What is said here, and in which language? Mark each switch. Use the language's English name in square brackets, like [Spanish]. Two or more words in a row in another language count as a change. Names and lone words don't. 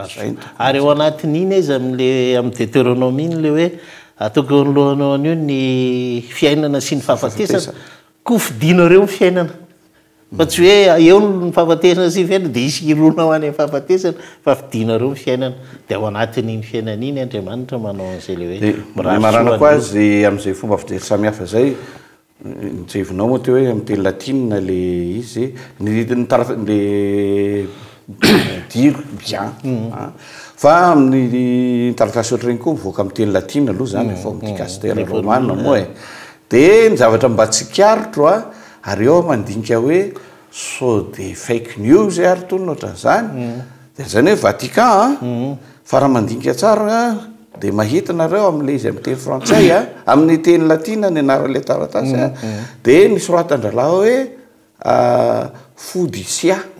[Malagasy] ary ao anatin'iny izy am'le amin'ny Deutéronomie le hoe ataoko eo anoloanao an'io ny fiainana sy ny fahafatesana kofidinareo ny fiainana fa tsy hoe eo ny fahafatesana sy ny fiainana de isy irona ho any amin'ny fahafatesana fa fidinareo ny fiainana de ao anatin'iny fiainana iny Andriamanitra manao an'izay le hoe marana koa azy am'izay fomba fijery samihafa zay nitsevinao moa teo hoe amin'ny teny latina le izy le dire bien fa amin'ny taratasy ohatrareny koa mivoaka amin'ny teny latina aloha zany fa midikastera romana moa de ny zavatra mba tsikarotro ary eo mandinika hoe so de [English] fake news [Malagasy] ary tolona ohatran'izany de zany hoe Vatican fa raha mandinika tsara de mahita nareo am'le izy amin'ny teny frantsay amin'ny teny latina ny anarale taratasy de nisy roatan-dralahy hoe fodisia